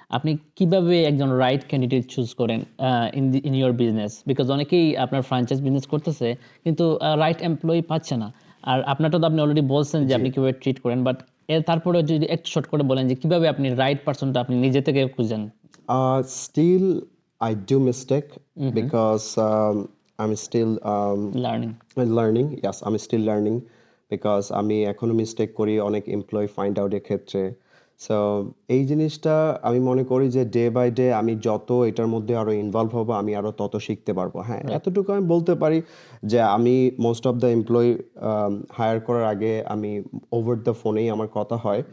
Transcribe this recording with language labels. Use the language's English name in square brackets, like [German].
[Bangla] আপনি কিভাবে একজন রাইট ক্যান্ডিডেট চুজ করেন ইন ইউর বিজনেস, বিকজ অনেকেই আপনার ফ্র্যাঞ্চাইজ বিজনেস করতেছে কিন্তু রাইট এমপ্লয়ি পাচ্ছে না। আর আপনারটা তো আপনি অলরেডি বলছেন যে আপনি কিভাবে ট্রিট করেন, বাট এর তারপরে যদি একটু শর্ট করে বলেন যে কিভাবে আপনি রাইট পারসনটা আপনি নিজে থেকে খুঁজেন। [English] Still I do mistake because I'm still learning learning. Yes, I'm still learning because [Bangla] আমি এখনো মিস্টেক করি অনেক এমপ্লয়ি ফাইন্ড আউটের ক্ষেত্রে। সো এই জিনিসটা আমি মনে করি যে ডে বাই ডে আমি যত এটার মধ্যে আরো ইনভলভ হব, আমি আরো তত শিখতে পারবো। হ্যাঁ, এতটুকু আমি বলতে পারি যে আমি most of the employee higher করার আগে আমি ওভার দ্য ফোনেই আমার কথা হয়।